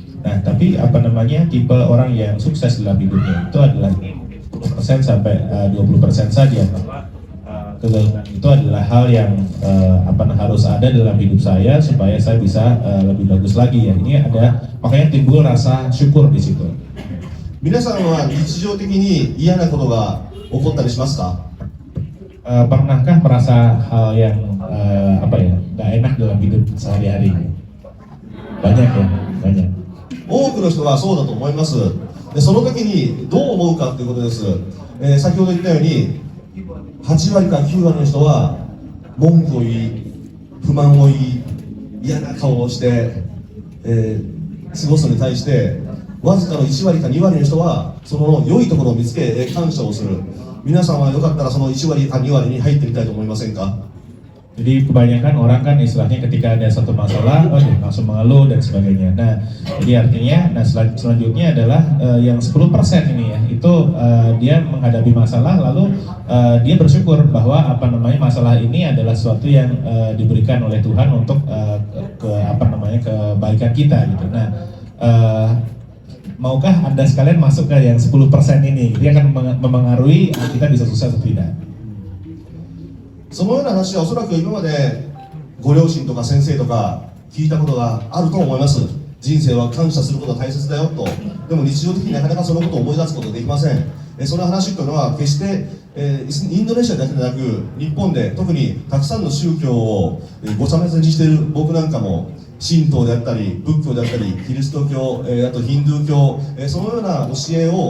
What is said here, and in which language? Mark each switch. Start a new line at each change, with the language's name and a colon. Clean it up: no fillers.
Indonesian: Nah tapi tipe orang yang sukses dalam hidupnya itu adalah 10% sampai 20% saja. kegagalan itu adalah hal yang harus ada dalam hidup saya supaya saya bisa lebih bagus lagi ya. Ini ada makanya timbul rasa syukur di situ.
Japanese: 皆さんは日常的に嫌なことが起こったりしますか？
Indonesian: Pernahkah merasa hal yang nggak enak dalam hidup sehari-hari? Banyak ya, banyak.
Japanese: 多くの人はそうだと思います。でその時にどう思うかということです。先ほど言ったように8割から9割の人は文句を言い、不満を言い、嫌な顔をして、過ごすのに対してわずかの1割か2割の人はその良いところを見つけ感謝をする。皆さんはよかったらその1割か2割に入ってみたいと思いませんか？
Indonesian: Jadi kebanyakan orang kan istilahnya ketika ada satu masalah, langsung mengeluh dan sebagainya. Nah, jadi artinya, selanjutnya adalah yang 10% ini ya, itu dia menghadapi masalah, lalu dia bersyukur bahwa masalah ini adalah sesuatu yang diberikan oleh Tuhan untuk kebaikan kita gitu. Nah, maukah Anda sekalian masuk ke yang 10% ini? Dia akan memengaruhi kita bisa sukses atau tidak.
Japanese: そのような話はおそらく今までご両親とか先生とか聞いたことがあると思います。人生は感謝することが大切だよと。でも日常的になかなかそのことを思い出すことができません。その話というのは決して、インドネシアだけでなく日本で特にたくさんの宗教をごちゃ混ぜにしている僕なんかも神道であったり仏教であったりキリスト教、あとヒンドゥー教、そのような教え